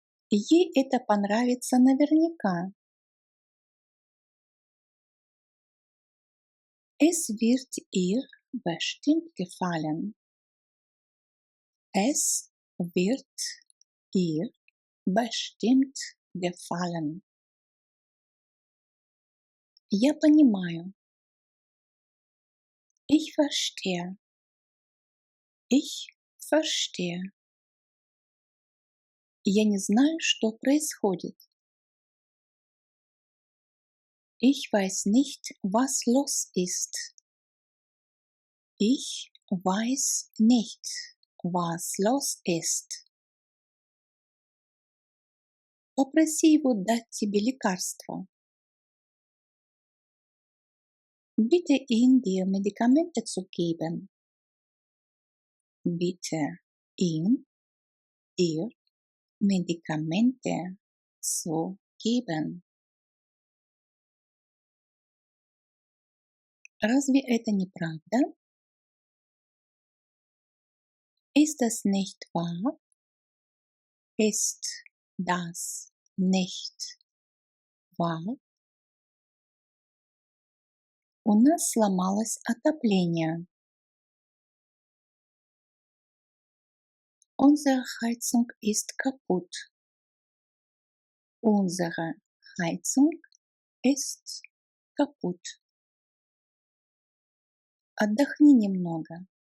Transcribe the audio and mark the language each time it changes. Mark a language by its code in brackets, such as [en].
[ru] Ей это понравится наверняка. [de] Es wird ihr bestimmt gefallen. Es wird ihr bestimmt gefallen. [ru] Я понимаю. [de] Ich verstehe. Ich verstehe. [ru] Я не знаю, что происходит. [de] Ich weiß nicht, was los ist. Ich weiß nicht, was los ist. [ru] Попроси его дать тебе лекарство. [de] Bitte ihn dir Medikamente zu geben. bitte ihm, dir Medikamente zu geben. [ru] Разве это не правда? [de] Ist das nicht wahr? Ist das nicht wahr? [ru] У нас сломалось отопление. [de] Unsere Heizung ist kaputt. Unsere Heizung ist kaputt. [ru] Отдохни немного.